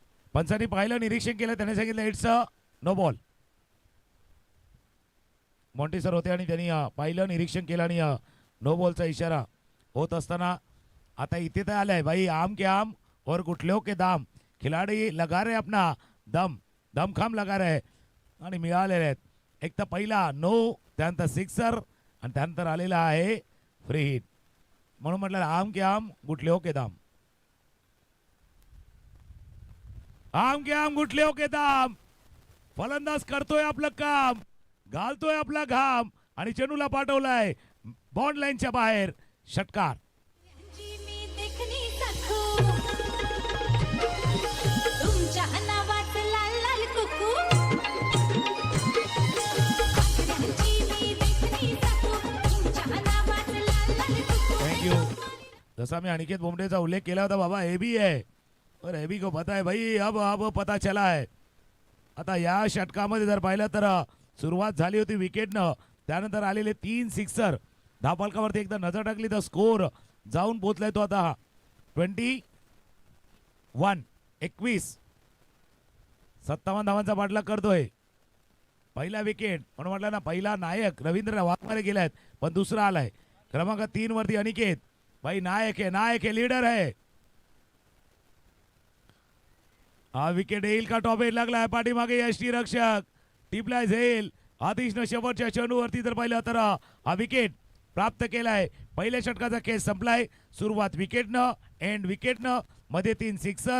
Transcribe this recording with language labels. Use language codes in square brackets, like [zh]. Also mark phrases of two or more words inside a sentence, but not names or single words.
[mr] पंचांनी पाहिलं, निरीक्षण केलं, त्याने सांगितलं [en] it's a no ball. [mr] मॉन्टी सर होते आणि त्यांनी पाहिलं, निरीक्षण केलं आणि नो बॉलचा इशारा होत असताना आता इथे तर आलाय भाई, [hi] आम के आम और गुठल्यो के दाम. खिलाडी लगा रहे अपना दम, दमखाम लगा रहे [mr] आणि मिळालेले आहेत. एक तर पहिला नो, त्यानंतर सिक्सर आणि त्यानंतर आलेला आहे [en] free hit. [mr] म्हणून म्हटलं [hi] आम के आम गुठल्यो के दाम. आम के आम गुठल्यो के दाम. [mr] फलंदाज करतोय आपलं काम, घालतोय आपला घाम आणि चेंडूला पाठवलाय बॉन्ड लाईनच्या बाहेर. षटकार. तुमच्या नावाचं लाल लाल कुकू थँक्यू. जसा मी अनिकेत बोमडेचा उल्लेख केला होता बाबा, [hi] हे भी है और हे भी को पता है भाई, अब पता चला है. [mr] आता या षटकामध्ये जर पाहिलं तर सुरुवात झाली होती विकेटनं, त्यानंतर आलेले 3 सिक्सर. धावफलकावरती एकदा नजर टाकली तर स्कोर जाऊन पोहोचलाय तो आता 21. 57 धावांचा पाठलाग करतोय. पहिला विकेट म्हणून म्हटलं ना, पहिला नायक रवींद्र वाघमारे गेलायत, पण दुसरा आलाय क्रमांक 3 वरती अनिकेत. [hi] भाई नायक है, लीडर है. [mr] हा विकेट येईल का? [en] top edge [mr] लागलाय पाठीमागे यष्टी रक्षक टिपलाय झेल. आतिशनं शेवटच्या चेंडूवरती जर पाहिलं तर हा विकेट प्राप्त केलाय. पहिल्या षटकाचा खेळ संपलाय. सुरुवात विकेटनं, एंड विकेटनं, मध्ये 3 सिक्सर.